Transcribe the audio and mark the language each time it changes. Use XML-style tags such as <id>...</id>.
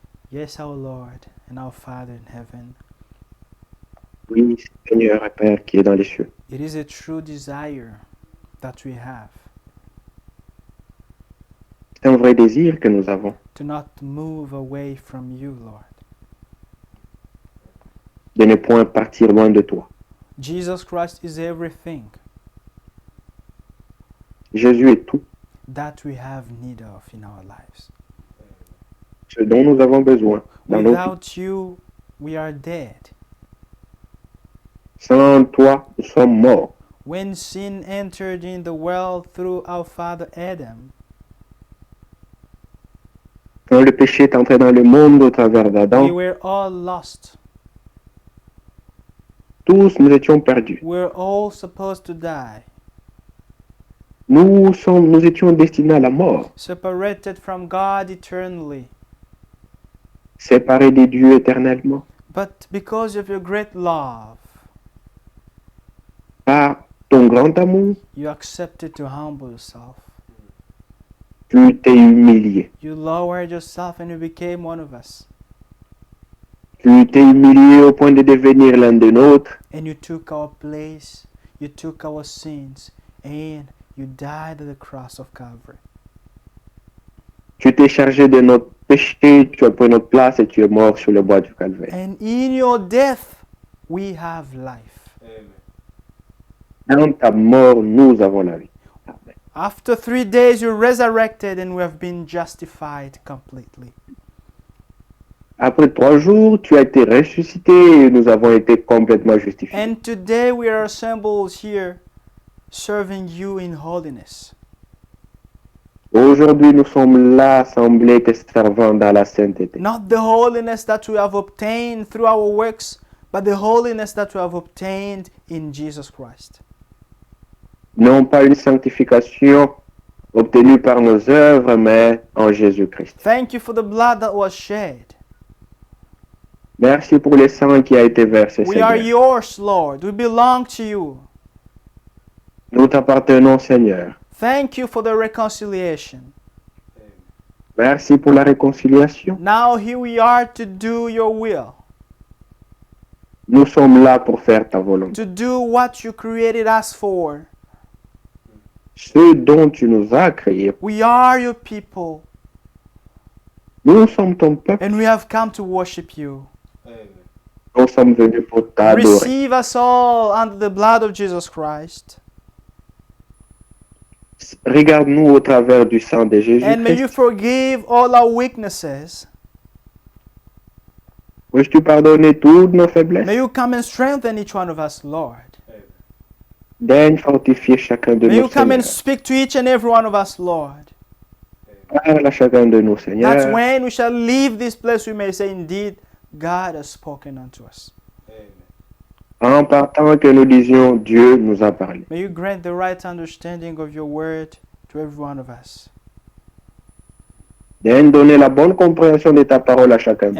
<en>Yes, our Lord and our Father in heaven,</en> <fr>Oui, Seigneur et Père qui est dans les cieux.</fr> <en>it is a true desire that we have</en> <fr>C'est un vrai désir que nous avons</fr> <en>to not move away from you, Lord.</en> <fr>de ne point partir loin de toi.</fr> <en>Jesus Christ is everything</en> <fr>Jésus est tout</fr> <en>that we have need of in our lives.</en> <fr>ce dont nous avons besoin dans nos vies.</fr> <en>Without you, we are dead.</en> <fr>Sans toi, nous sommes morts.</fr> <en>When sin entered in the world through our father Adam,</en> <fr>Quand le péché est entré dans le monde au travers</fr> <en>we</en> <fr>d'Adam,</fr> <en>were all lost.</en> <fr>tous nous étions perdus.</fr> <en>We were all supposed to die,</en> <fr>Nous étions destinés à la mort,</fr> <en>separated from God eternally.</en> <fr>séparés des dieux éternellement.</fr> <en>But because of your great love,</en> <fr>Par ton grand amour,</fr> <en>you accepted to humble yourself.</en> <fr>tu t'es humilié.</fr> <en>You lowered yourself and you became one of us.</en> <fr>Tu t'es humilié au point de devenir l'un des nôtres.</fr> <en>And you took our place, you took our sins, and you died at the cross of Calvary.</en> <fr>Tu t'es chargé de notre péché, tu as pris notre place et tu es mort sur le bois du calvaire.</fr> <en>And in your death, we have life.</en> <fr>Dans ta mort, nous avons la vie. Amen.</fr> <en>After 3 days, you resurrected and we have been justified completely.</en> <fr>Après 3 jours, tu as été ressuscité et nous avons été complètement justifiés.</fr> <en>And today we are assembled here serving you in holiness.</en> <fr>Aujourd'hui, nous sommes là, assemblés, te servant dans la sainteté.</fr> <en>Not the holiness that we have obtained through our works, but the holiness that we have obtained in Jesus Christ.</en> <fr>Non pas une sanctification obtenue par nos œuvres, mais en Jésus-Christ.</fr> <en>Thank you for the blood that was shed.</en> <fr>Merci pour le sang qui a été versé,</fr> <en>We are</en> <fr>Seigneur.</fr> <en>yours, Lord. We belong to you.</en> <fr>Nous t'appartenons, Seigneur.</fr> <en>Thank you for the reconciliation.</en> <fr>Merci pour la réconciliation.</fr> <en>Now here we are to do your will,</en> <fr>Nous sommes là pour faire ta volonté.</fr> <en>to do what you created us for.</en> <fr>Ce dont tu nous as créés,</fr> <en>We are your people,</en> <fr>nous sommes ton peuple.</fr> <en>and we have come to worship you.</en> <fr>Nous sommes venus pour t'adorer.</fr> <en>Receive us all under the blood of Jesus Christ.</en> <fr>Regarde-nous au travers du sang de</fr> <en>And may you</en> <fr>Jésus-Christ.</fr> <en>forgive all our weaknesses.</en> <fr>Peux-tu pardonner toutes nos</fr> <en>May</en> <fr>faiblesses?</fr> <en>you come and strengthen each one of us, Lord.</en> <fr>Daigne fortifier chacun de</fr> <en>May</en> <fr>nous,</fr> <en>you come and</en> <fr>Seigneur.</fr> <en>speak to each and every one of us, Lord.</en> <fr>Parle à chacun de nous,</fr> <en>That's</en> <fr>Seigneur.</fr> <en>when we shall leave this place, we may say, indeed, God has spoken unto us.</en> <fr>En partant que nous disions, Dieu nous a parlé.</fr> <en>May you grant the right understanding of your word to every one of us.</en> <fr>Daigne donner la bonne compréhension de ta parole à chacun de</fr>